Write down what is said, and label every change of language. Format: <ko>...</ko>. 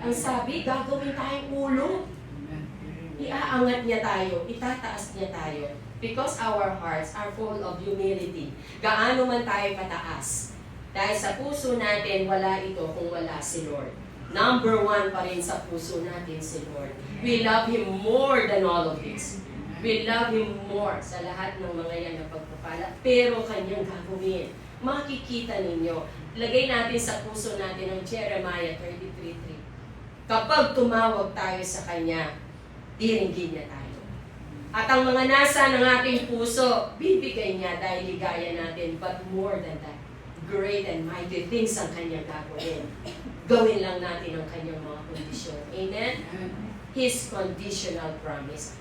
<tl>Ang sabi, gagawin tayong ulo. Iaangat niya tayo, itataas niya tayo.</tl> <en>Because our hearts are full of humility.</en> <tl>Gaano man tayo kataas. Dahil sa puso natin, wala ito kung wala si Lord. Number 1 pa rin sa puso natin si Lord.</tl> <en>We love Him more than all of this. We love Him more</en> <tl>sa lahat ng mga yan na pagpapala. Pero Kanyang gagawin. Makikita ninyo, lagay natin sa puso natin ang Jeremiah 33:3. Kapag tumawag tayo sa Kanya, diringgin niya tayo. At ang mga nasa ng ating puso, bibigay niya dahil ligaya natin.</tl> <en>But more than that, great and mighty things</en> <tl>ang Kanyang gagawin. Gawin lang natin ang Kanyang mga kondisyon. Amen?</tl> <en>His conditional promise.</en>